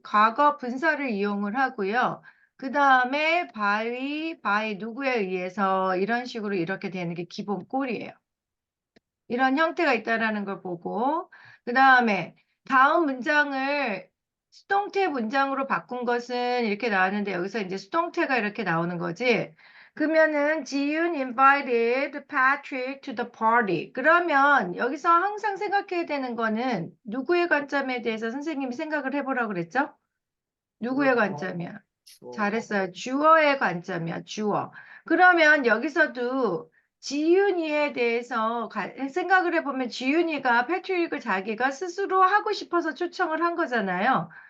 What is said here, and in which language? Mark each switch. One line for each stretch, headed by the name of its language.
Korean: 과거 분사를 이용을 하고요. 그 다음에 by 누구에 의해서 이런 식으로 이렇게 되는 게 기본 꼴이에요. 이런 형태가 있다라는 걸 보고 그 다음에 다음 문장을 수동태 문장으로 바꾼 것은 이렇게 나왔는데 여기서 이제 수동태가 이렇게 나오는 거지. 그러면은
English: 지윤 invited Patrick to the party.
Korean: 그러면 여기서 항상 생각해야 되는 거는 누구의 관점에 대해서 선생님이 생각을 해보라고 그랬죠? 누구의 관점이야? 주어. 잘했어요. 주어의 관점이야, 주어. 그러면 여기서도 지윤이에 대해서 생각을 해보면 지윤이가 패트릭을 자기가 스스로 하고 싶어서 초청을 한 거잖아요.